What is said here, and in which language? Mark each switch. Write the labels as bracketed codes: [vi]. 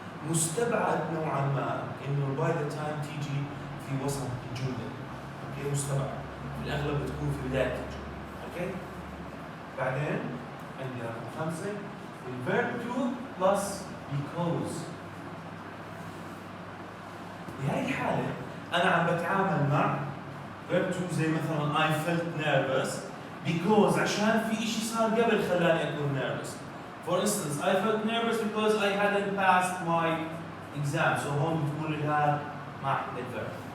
[ar] مستبعد نوعا ما انه باي ذا تايم تيجي في وسط الجمله اوكي مستبعد في الاغلب بتكون في بدايه الجمله اوكي بعدين عندي رقم 5 الفيرب 2 بلس because بهاي الحاله انا عم بتعامل مع فيرب 2 زي مثلا [en] I felt nervous because [ar] عشان في شيء صار قبل خلاني اكون nervous. [en] For instance, I felt nervous because I hadn't passed my exam. [ar] So هون بتقول الهاد مع الverb.